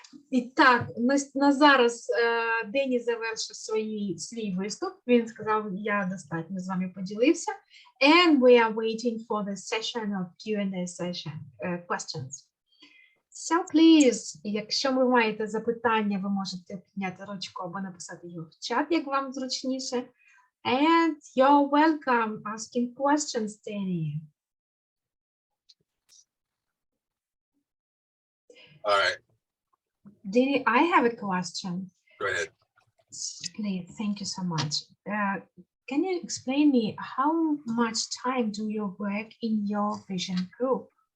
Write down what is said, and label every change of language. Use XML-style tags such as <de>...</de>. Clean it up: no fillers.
<uk>І так, на зараз Дені завершив свій виступ. Він сказав, я достатньо з вами поділився.</uk> <en>And we are waiting for the session of Q&A session, questions. So please,</en> <uk>якщо ви маєте запитання, ви можете підняти ручку або написати його в чат, як вам зручніше.</uk> <en>And you're welcome asking questions, Danny. All right. Danny, I have a question. Go ahead. Please, thank you so much. Can you explain me how much time do you work in your vision group?</en>